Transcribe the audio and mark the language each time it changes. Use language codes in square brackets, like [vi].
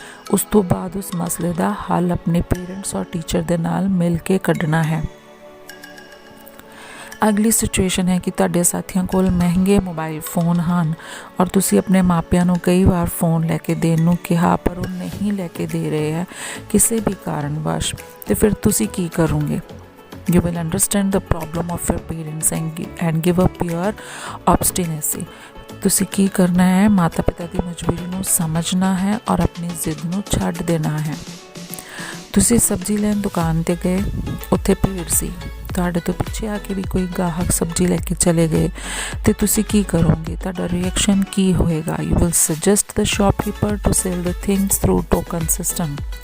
[pa] ਉਸ ਤੋਂ ਬਾਅਦ ਉਸ ਮਸਲੇ ਦਾ ਹੱਲ ਆਪਣੇ ਪੇਰੈਂਟਸ ਔਰ ਟੀਚਰ ਦੇ ਨਾਲ ਮਿਲ ਕੇ ਕੱਢਣਾ ਹੈ। ਅਗਲੀ ਸਿਚੁਏਸ਼ਨ ਹੈ ਕਿ ਤੁਹਾਡੇ ਸਾਥੀਆਂ ਕੋਲ ਮਹਿੰਗੇ ਮੋਬਾਈਲ ਫੋਨ ਹਨ ਔਰ ਤੁਸੀਂ ਆਪਣੇ ਮਾਪਿਆਂ ਨੂੰ ਕਈ ਵਾਰ ਫੋਨ ਲੈ ਕੇ ਦੇਣ ਨੂੰ ਕਿਹਾ ਪਰ ਉਹ ਨਹੀਂ ਲੈ ਕੇ ਦੇ ਰਹੇ ਹੈ ਕਿਸੇ ਵੀ ਕਾਰਨਵਸ਼, ਤੇ ਫਿਰ ਤੁਸੀਂ ਕੀ ਕਰੋਗੇ? [en] You will understand the problem of your parents and give up your obstinacy। [pa] ਤੁਸੀਂ ਕੀ ਕਰਨਾ ਹੈ? ਮਾਤਾ ਪਿਤਾ ਦੀ ਮਜਬੂਰੀ ਨੂੰ ਸਮਝਣਾ ਹੈ ਔਰ ਆਪਣੀ ਜ਼ਿੱਦ ਨੂੰ ਛੱਡ ਦੇਣਾ ਹੈ। ਤੁਸੀਂ ਸਬਜ਼ੀ ਲੈਣ ਦੁਕਾਨ 'ਤੇ ਗਏ, ਉੱਥੇ ਭੀੜ ਸੀ ਤੁਹਾਡੇ ਤੋਂ ਪਿੱਛੇ ਆ ਕੇ ਵੀ ਕੋਈ ਗਾਹਕ ਸਬਜ਼ੀ ਲੈ ਕੇ ਚਲੇ ਗਏ ਤੇ ਤੁਸੀਂ ਕੀ ਕਰੋਗੇ? ਤੁਹਾਡਾ ਰਿਐਕਸ਼ਨ ਕੀ ਹੋਏਗਾ? [en] You will suggest the shopkeeper to sell the things through token system.